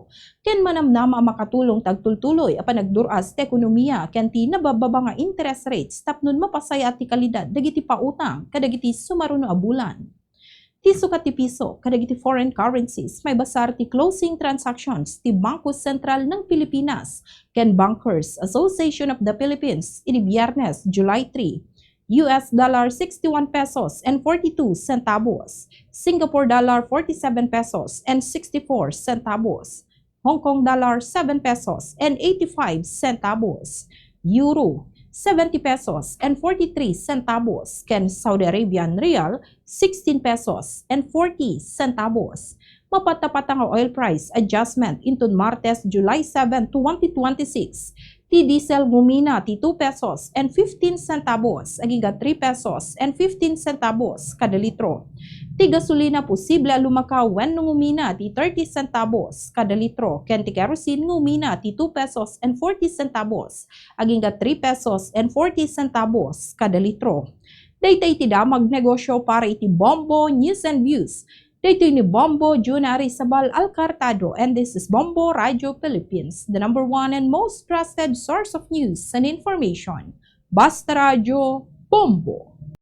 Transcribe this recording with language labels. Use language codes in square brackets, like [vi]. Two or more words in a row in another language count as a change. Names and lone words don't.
[ilo] Ken manamnama makatulong tagtultuloy a panagduras ti ekonomiya ken ti nabababa nga [en] interest rates [ilo] tapnon mapasaya ti kalidad dagiti pautang kadagiti sumaruno a bulan. Ti sukat ti piso kadagiti [en] foreign currencies [ilo] may basar ti [en] closing transactions [ilo] ti Bangko Sentral ng Pilipinas ken Bankers Association of the Philippines ini Biyernes, July 3. [en] US dollar 61 pesos and 42 centavos, Singapore dollar 47 pesos and 64 centavos, Hong Kong dollar 7 pesos and 85 centavos, Euro 70 pesos and 43 centavos, ken Saudi Arabian Rial 16 pesos and 40 centavos. [ilo] Mapatapat ang oil price adjustment inton Martes, July 7, 2026. Ti diesel ngumina ti [en] 2 pesos and 15 centavos [ilo] agiga [en] 3 pesos and 15 centavos [ilo] kada litro. Ti gasolina posible lumakaw wenno ngumina ti [en] 30 centavos [ilo] kada litro ken ti kerosene ngumina ti [en] 2 pesos and 40 centavos [ilo] agiga [en] 3 pesos and 40 centavos [ilo] kada litro. Daytay ti damag negosyo para iti Bombo News and Views. Daytoy ni Bombo Junari Sabal Alcartado, [en] and this is Bombo Radio Philippines, the #1 and most trusted source of news and information. [tl] Basta Radio Bombo!